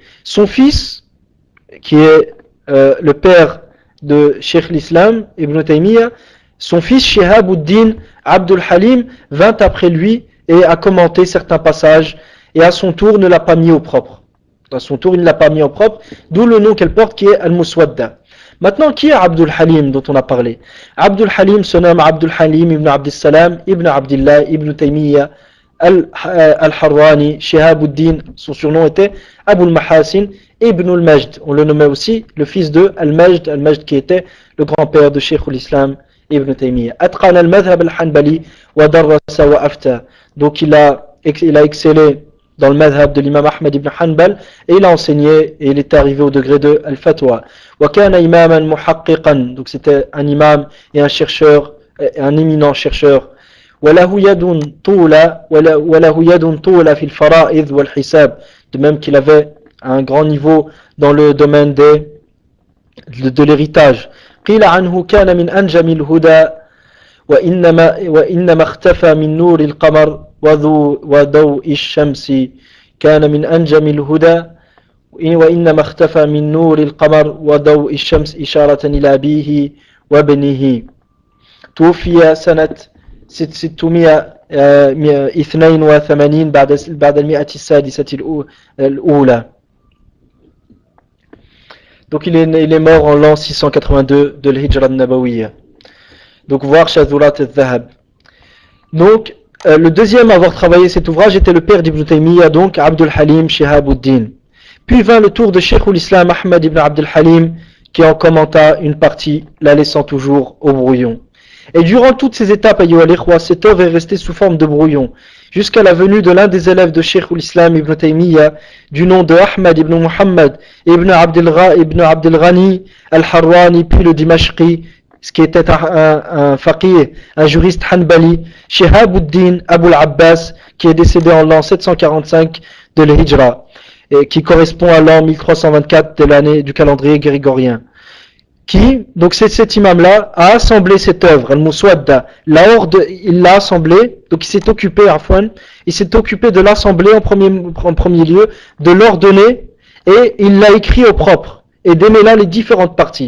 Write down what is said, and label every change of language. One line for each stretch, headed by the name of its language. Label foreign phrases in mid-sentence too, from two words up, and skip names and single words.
French: Son fils, qui est le père de Cheikh l'Islam, Ibn Taymiyyah, son fils Shihabuddin Abdul Halim vint après lui et a commenté certains passages et à son tour ne l'a pas mis au propre. À son tour, il ne l'a pas mis au propre, d'où le nom qu'elle porte qui est Al-Muswadda. Maintenant, qui est Abdul Halim dont on a parlé? Abdul Halim se nomme Abdul Halim ibn Abdis Salam, ibn Abdillah, ibn Taymiyyah, Al-Harrani, Shihabuddin, son surnom était Abu al-Mahasin ibn al-Majd. On le nommait aussi le fils de Al-Majd qui était le grand-père de Cheikh l'Islam ibn Taymiyyah.
Arabic: أتقن المذهب الحنبلي ودرّس وأفتى.
French: Donc il a excellé dans le madhhab de l'imam Ahmad ibn Hanbal et il a enseigné et il était arrivé au degré de al-Fatwa.
Arabic: وكان إماما محققا.
French: Donc c'était un imam et un chercheur, un éminent chercheur.
Arabic: وله يد طولة في الفرائض والحساب.
French: De même qu'il avait un grand niveau dans le domaine de l'héritage.
Arabic: قيل عنه كان من أنجم الهدى وإنما اختفى من نور القمر وضوء الشمس كان من أنجم الهدى وإنما اختفى من نور القمر وضوء الشمس إشارة إلى أبيه وابنه. توفي سنة 682 بعد المئة السادسة الأولى.
French: Donc il est mort en l'an 682 de l'
Arabic: هجرة النبوية.
French: Donc voir Shazurat al-Dhahab. Donc le deuxième à avoir travaillé cet ouvrage était le père d'Ibn Taymiyyah, donc Abdul Halim Shihabuddin. Puis vint le tour de Cheikh l'Islam Ahmad ibn Abdul Halim qui en commenta une partie, la laissant toujours au brouillon. Et durant toutes ces étapes, cette œuvre est restée sous forme de brouillon, jusqu'à la venue de l'un des élèves de Cheikh l'Islam Ibn Taymiyyah, du nom de Ahmad ibn Muhammad ibn Abdul Ghani al-Harrani, puis le Dimashqi, ce qui était un faqih, un juriste hanbali, Shihabuddin Abu al-Abbas, qui est décédé en l'an 745 de l'Hijra, et qui correspond à l'an 1324 de l'année du calendrier grégorien. Qui, donc c'est cet imam-là, a assemblé cette œuvre, Al-Muswadda, il l'a assemblée, donc il s'est occupé, il s'est occupé de l'assembler en premier lieu, de l'ordonner, et il l'a écrit au propre, et démêlant les différentes parties.